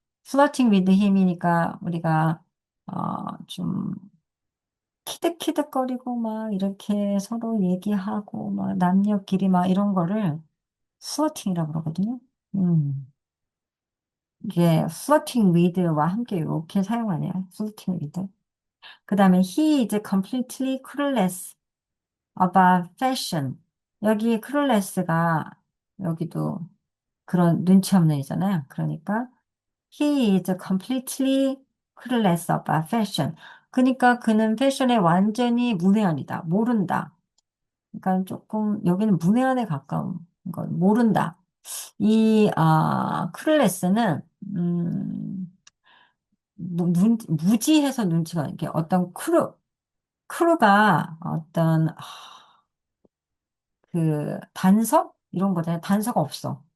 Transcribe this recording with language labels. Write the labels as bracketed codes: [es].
[ko] 플러팅 [en] with him [ko] 이니까 우리가 좀 키득키득거리고 막 이렇게 서로 얘기하고 막 남녀끼리 막 이런 거를 플러팅이라고 그러거든요. 음. 이게 플러팅 with와 함께 이렇게 사용하네요. 플러팅 with. 그 다음에 [en] he is completely clueless about fashion. [ko] 여기 clueless가 여기도 그런 눈치 없는 이잖아요. 그러니까 [en] he is completely clueless about fashion. [ko] 그러니까 그는 패션에 완전히 문외한이다. 모른다. 그러니까 조금 여기는 문외한에 가까운 건 모른다. clueless는 무지해서 눈치가 이게 어떤 크루가 어떤 그 단서 이런 거잖아요. 단서가 없어.